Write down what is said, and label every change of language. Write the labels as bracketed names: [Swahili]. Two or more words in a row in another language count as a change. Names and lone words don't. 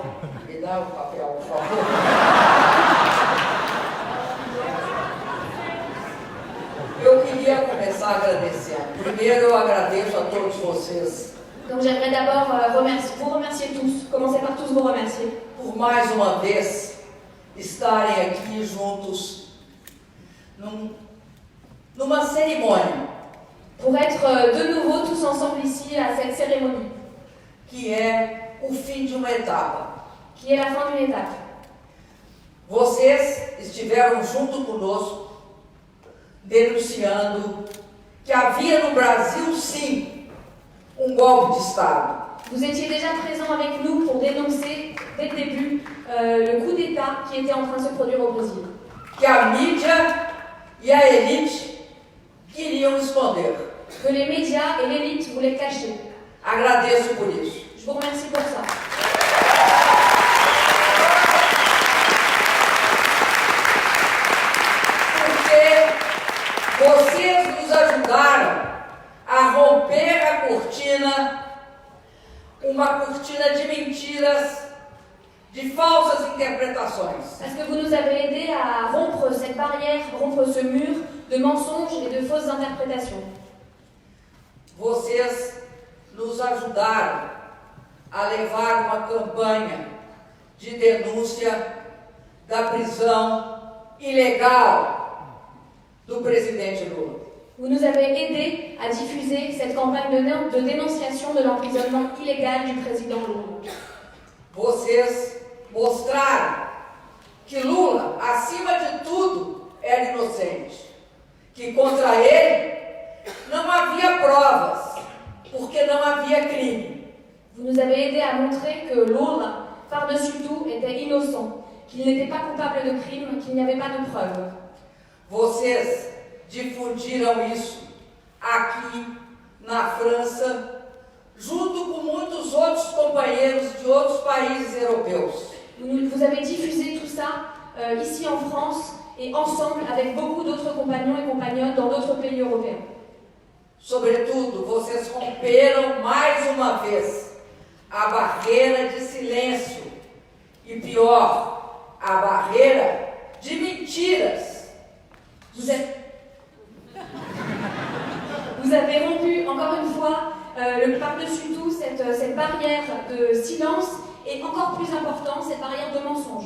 [Portuguese] Me dá o papel, por favor. Eu queria começar agradecendo. Primeiro, eu agradeço a todos vocês. [French] Donc j'aimerais d'abord vous remercier tous, commencer par tous vous remercier. [Portuguese] Por mais uma vez estarem aqui juntos numa cerimônia. [French] Pour être de nouveau tous ensemble ici à cette cérémonie. [Portuguese] Que é o fim de uma etapa. [French] Qui est la fin d'une étape. [Portuguese] Vocês estiveram junto conosco, denunciando que havia no Brasil, sim, golpe de Estado. [French] Vous étiez déjà présents avec nous pour dénoncer, dès le début, le coup d'État qui était en train de se produire au Brésil. [Portuguese] Que a mídia e a elite queriam esconder. [French] Que les médias et l'élite voulaient cacher. [Portuguese] Agradeço por isso. [French] Je vous remercie pour ça. [Portuguese] Porque vocês nos ajudaram a romper a cortina, uma cortina de mentiras, de falsas interpretações. [French] Parce que vous nous avez aidés à rompre cette barrière, rompre ce mur de mensonges et de fausses interprétations. [Portuguese] Vocês nos ajudaram a levar uma campanha de denúncia da prisão ilegal do presidente Lula. [French] Vous nous avez aidés à diffuser cette campagne de dénonciation de l'emprisonnement illégal du président Lula. [Portuguese] Vocês mostraram que Lula, acima de tudo, era inocente. Que contra ele não havia provas, porque não havia crime. [French] Vous nous avez aidés à montrer que Lula, par-dessus tout, était innocent, qu'il n'était pas coupable de crime, qu'il n'y avait pas de preuves. [Portuguese] Vocês difundiram isso aqui na França, junto com muitos outros companheiros de outros países europeus. [French] Vous avez diffusé tout ça ici en France et ensemble avec beaucoup d'autres compagnons et compagnonnes dans d'autres pays européens. [Portuguese] Sobretudo, vocês romperam mais uma vez a barreira de silêncio e, pior, a barreira de mentiras. [French] Vous avez rompu encore une fois par-dessus tout cette barrière de silence et encore plus important, cette barrière de mensonge.